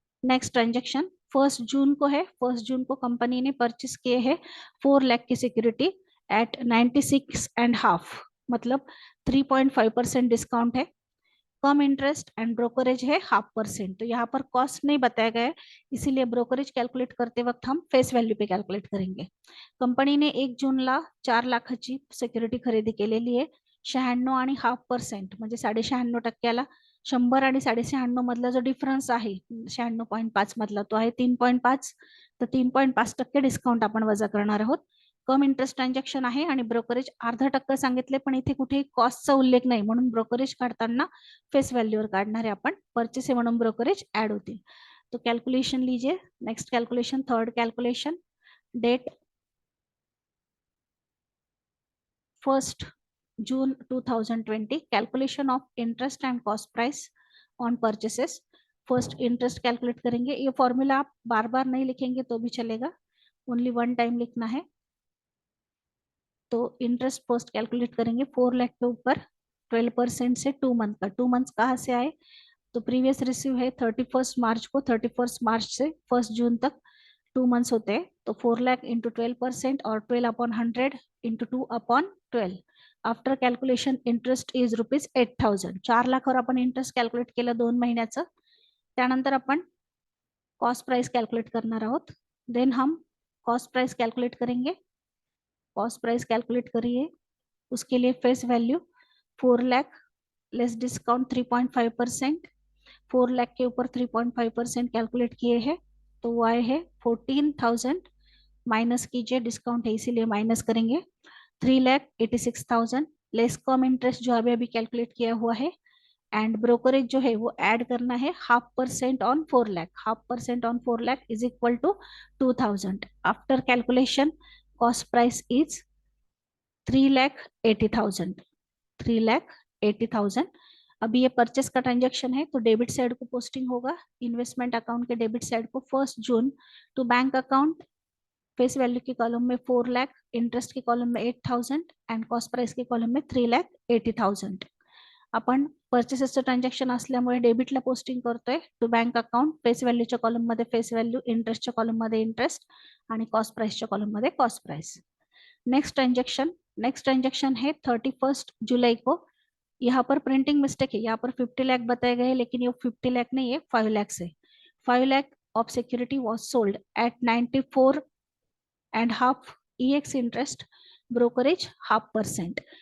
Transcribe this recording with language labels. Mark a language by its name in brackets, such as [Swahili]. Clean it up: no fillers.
[Hindi] Next transaction 1 जून को है। 1 जून को कंपनी ने परचेस किए हैं 4 लाख की सिक्योरिटी एट 96.5, मतलब 3.5% डिस्काउंट है। कम इंटरेस्ट एंड ब्रोकरेज है 0.5%। तो यहाँ पर कॉस्ट नहीं बताया गया है, इसीलिए ब्रोकरेज कैलकुलेट करते वक्त हम फेस व्हॅल्यू पे कैलकुलेट करेंगे। [Marathi] कंपनीने 1 जूनला 4 लाखाची सिक्युरिटी खरेदी केलेली आहे। 96.5% म्हणजे 96.5%ला 100 आणि 96.5 मधला जो डिफरन्स आहे 96.5 मधला तो आहे 3.5, तर 3.5% डिस्काउंट आपण वजा करणार आहोत। कम इंटरेस्ट ट्रान्झॅक्शन आहे आणि ब्रोकरेज अर्धा टक्का सांगितले, पण इथे कुठेही कॉस्टचा उल्लेख नाही, म्हणून ब्रोकरेज काढताना फेस व्हॅल्यूवर काढणारे आपण, परचेस है म्हणून ब्रोकरेज ऍड होतील। [Hindi] तो कैलकुलेशन लीजिए। [English] Next calculation, third calculation, date 1 June 2020, calculation of interest and cost price on purchases. [Hindi] First interest calculate करेंगे। ये फॉर्मूला आप बार बार नहीं लिखेंगे तो भी चलेगा, ओनली 1 टाइम लिखना है। तो इंटरेस्ट फर्स्ट कैलकुलेट करेंगे 4 लाख के ऊपर 12% से 2 मंथ का। 2 मंथ कहाँ से आए, तो प्रीवियस रिसीव है 31 मार्च को, 31 मार्च से 1 जून तक 2 मंथ्स होते हैं। तो 4 लाख इंटू 12% और 12/100 into 2/12। [English] After calculation interest is ₹8,000। [Marathi] 4 लाखावर आपण इंटरेस्ट कॅल्क्युलेट केलं 2 महिन्याचं। त्यानंतर आपण कॉस्ट प्राइस कैलकुलेट करणार आहोत। [Hindi] देन हम कॉस्ट प्राइस कैलकुलेट करेंगे। कॉस्ट प्राइस कैलकुलेट करिए, उसके लिए face value 4 lakh less discount 3.5%। 4 lakh के ऊपर 3.5% कैलकुलेट किए हैं, तो वो आए है 14,000। माइनस कीजिए, डिस्काउंट है इसीलिए माइनस करेंगे। 3,86,000 लेस कम इंटरेस्ट जो अभी अभी कैलकुलेट किया हुआ है, एंड ब्रोकरेज जो है वो ऐड करना है 0.5% on 4 lakh. [English] 0.5% on 4 lakh is equal to 2,000। After calculation cost price is 3,80,000। [Hindi] 3,80,000। अभी ये परचेस का ट्रांजेक्शन है, तो डेबिट साइड को पोस्टिंग होगा। इन्वेस्टमेंट अकाउंट के डेबिट साइड को 1 जून to bank account, face value के कॉलम में 4 लाख, इंटरेस्ट के कॉलम में 8,000 एंड कॉस्ट प्राइस के कॉलम में 3,80,000। [Marathi] आपण परचेसेसचं ट्रान्झॅक्शन असल्यामुळे डेबिटला पोस्टिंग करतोय टू बँक अकाउंट, फेस व्हॅल्यूच्या कॉलम मध्ये फेस व्हॅल्यू, इंटरेस्टच्या कॉलम मध्ये इंटरेस्ट आणि कॉस्ट प्राइसच्या कॉलम मध्ये कॉस्ट प्राइस। [Hindi] नेक्स्ट ट्रांजेक्शन है 31 जुलाई को। यहाँ पर प्रिंटिंग मिस्टेक है, यहाँ पर 50 लाख बताए गए हैं, लेकिन ये 50 लाख नहीं है, 5 लाख है। [English] 5 lakh of security was sold at 94.5 EX interest, brokerage 0.5%।